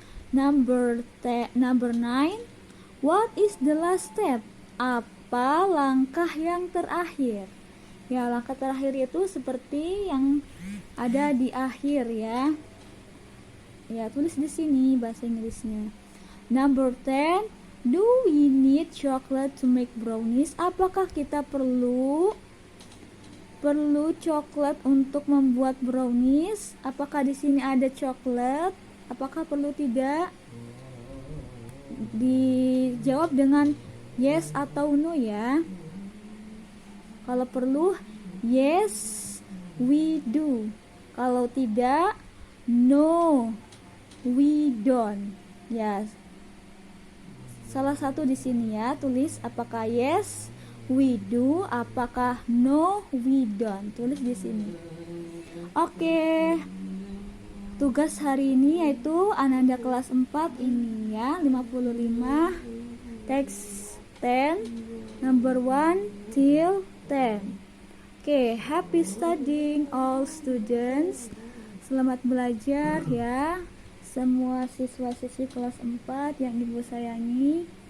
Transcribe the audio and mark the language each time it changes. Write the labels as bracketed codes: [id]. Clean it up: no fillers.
[en] Number 9, what is the last step? [id] Apa langkah yang terakhir? Ya, langkah terakhir itu seperti yang ada di akhir ya. Ya, tulis di sini bahasa Inggrisnya. [en] Number 10, do we need chocolate to make brownies? [id] Apakah kita perlu coklat untuk membuat brownies? Apakah di sini ada coklat? Apakah perlu? Tidak? Dijawab dengan yes atau no ya. Kalau perlu, [en] yes we do. [id] Kalau tidak, [en] no we don't. [id] Ya, salah satu di sini ya, tulis apakah [en] yes we do, [id] apakah [en] no we don't. [id] Tulis di sini. Oke. Tugas hari ini yaitu Ananda kelas 4 ini ya, 55, teks 10, [en] number 1 till 10. Oke, happy studying all students. [id] Selamat belajar ya semua siswa-siswi kelas 4 yang Ibu sayangi.